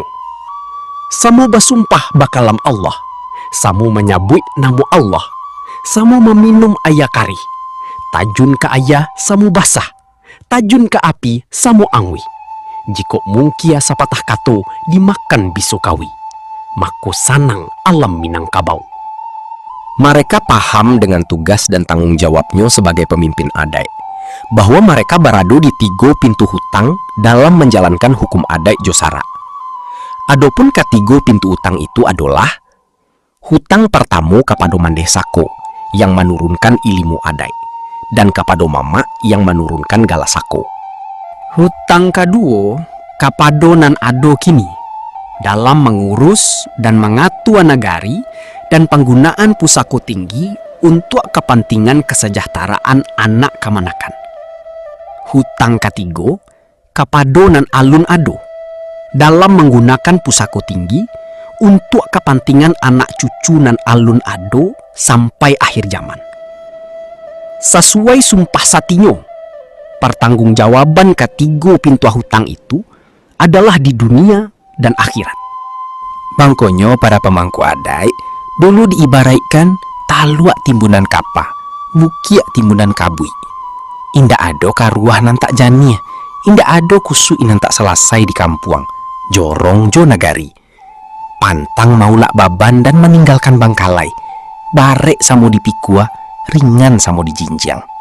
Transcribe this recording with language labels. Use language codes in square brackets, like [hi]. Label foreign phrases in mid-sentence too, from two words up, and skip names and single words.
[min] Samo basumpah bakalam Allah, samo menyabui namo Allah, samo meminum ayakari, tajun ke ayah samo basah, tajun ke api samo angwi. Jiko mungkia sapatah kato dimakan bisokawi, mako sanang alam Minangkabau. [id] Mereka paham dengan tugas dan tanggung jawabnya sebagai pemimpin adat, bahwa mereka berada di 3 pintu hutang dalam menjalankan hukum adat Josara. Adapun ketiga pintu hutang itu adalah hutang pertama kepada Mandeh Sako yang menurunkan ilmu adat, dan kepada Mama yang menurunkan galasako. Hutang kedua kepada [min] nan ado kini [id] dalam mengurus dan mengatur nagari dan penggunaan pusako tinggi untuk kepentingan kesejahteraan anak kemanakan. Hutang ketiga kepada [min] nan alun ado [id] dalam menggunakan pusako tinggi untuk kepentingan anak cucu [min] nan alun ado [id] sampai akhir zaman. Sesuai sumpah satinyo, pertanggungjawaban ketiga pintu hutang itu adalah di dunia dan akhirat. [min] Bangkonyo para pemangku adat dulu diibaratkan taluak timbunan kapa, bukiak timbunan kabui. Indah ado karuah nan tak jani, indah ado kusu inan tak selesai di kampuang, jorong jo nagari. Pantang maulak baban [id] dan meninggalkan [min] bangkalai, barek samo dipikua, ringan samo dijinjang.